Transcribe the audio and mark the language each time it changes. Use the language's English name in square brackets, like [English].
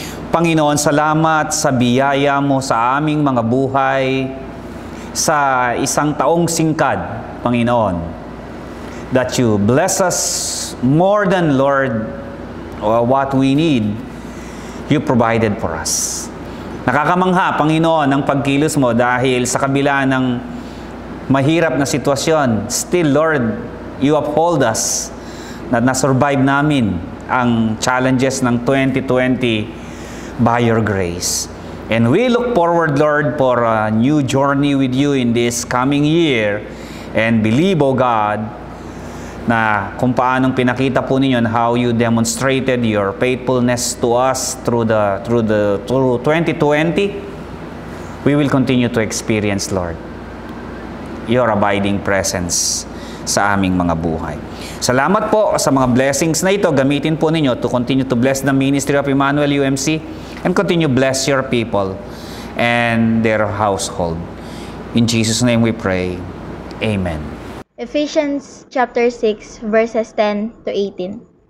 [Filipino] Panginoon, salamat sa biyaya mo sa aming mga buhay sa isang taong singkad, Panginoon. [English] That you bless us more than, Lord, what we need, you provided for us. [Filipino] Nakakamangha, Panginoon, ang pagkilos mo dahil sa kabila ng mahirap na sitwasyon, [English] still, Lord, you uphold us [Filipino] na nasurvive namin ang challenges ng 2020 [English] by your grace. And we look forward, Lord, for a new journey with you in this coming year, and believe, O God, [Filipino] na kung paanong pinakita po ninyo [English] and how you demonstrated your faithfulness to us through 2020, we will continue to experience, Lord, your abiding presence [Filipino] sa aming mga buhay. Salamat po sa mga blessings na ito. Gamitin po ninyo [English] to continue to bless the ministry of Emmanuel UMC and continue bless your people and their household. In Jesus' name we pray. Amen. Ephesians chapter 6 verses 10 to 18.